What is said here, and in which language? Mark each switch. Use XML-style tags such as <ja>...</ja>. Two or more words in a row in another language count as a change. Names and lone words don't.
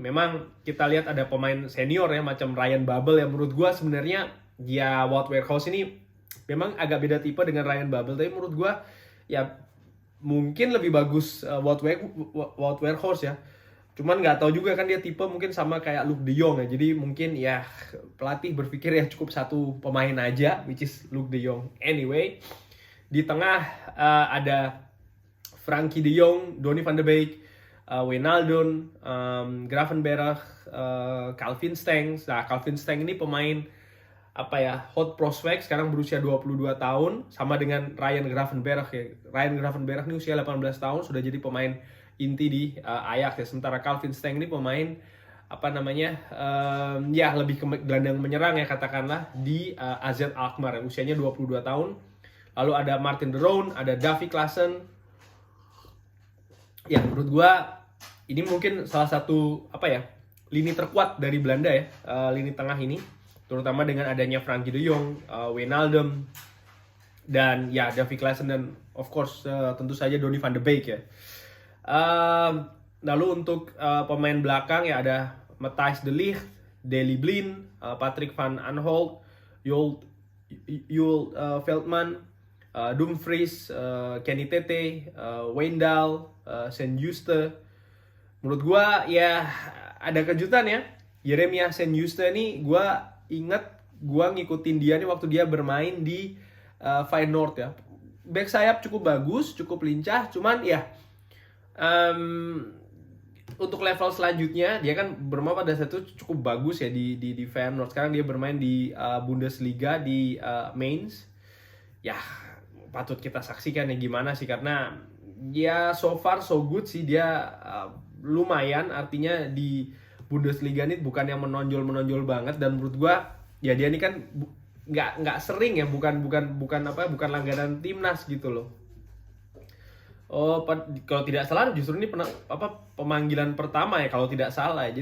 <id>Memang kita lihat ada pemain senior ya macam Ryan Babel yang menurut gua sebenarnya ya Wout Weghorst ini memang agak beda tipe dengan Ryan Babel, tapi menurut gua ya mungkin lebih bagus Wout Weghorst ya. Cuman nggak tahu juga kan dia tipe mungkin sama kayak Luuk de Jong ya. Jadi mungkin ya pelatih berpikir ya cukup satu pemain aja,</id> <en>which is Luuk de Jong.</en> <id>Anyway, di tengah ada Frenkie de Jong, Donny van de Beek, Wijnaldum, Gravenberch, Calvin Stengs. Nah, Calvin Stengs ini pemain</id> <en>hot prospect,</en> <id>sekarang berusia 22 tahun sama dengan Ryan Gravenberch ya. Ryan Gravenberch ini usia 18 tahun sudah jadi pemain inti di Ajax ya. Sementara Calvin Stengs ini pemain ya lebih ke gelandang menyerang ya katakanlah di AZ Alkmaar ya. Usianya 22 tahun. Lalu ada Martin de Roon, ada Davy Klaassen. Ya menurut gua ini mungkin salah satu lini terkuat dari Belanda ya, lini tengah ini. Terutama dengan adanya Frenkie de Jong, Wijnaldum, dan ya Davy Klaassen, dan</id> <en>of course</en> <id>tentu saja Donny van de Beek ya. Lalu untuk pemain belakang ya ada Matthijs de Ligt, Daley Blind, Patrick van Aanholt, Jul Veldman, Dumfries, Kenny Tete, Wijndal, Sint-Juste. Menurut gua ya ada kejutan ya. Jeremiah Sint-Juste ini gua ngikutin dia nih waktu dia bermain di Feyenoord ya. Back sayap cukup bagus, cukup lincah, cuman ya Untuk level selanjutnya dia kan bermain pada saat itu cukup bagus ya di Feyenoord. Sekarang dia bermain di Bundesliga di Mainz. Ya patut kita saksikan ya gimana sih, karena ya</id> <en>so far so good</en> <id>sih dia, lumayan, artinya di Bundesliga ini bukan yang menonjol banget, dan menurut gua ya dia ini kan nggak sering ya, bukan langganan timnas gitu loh. Kalau tidak salah justru ini pemanggilan pertama ya kalau tidak salah ya.</id>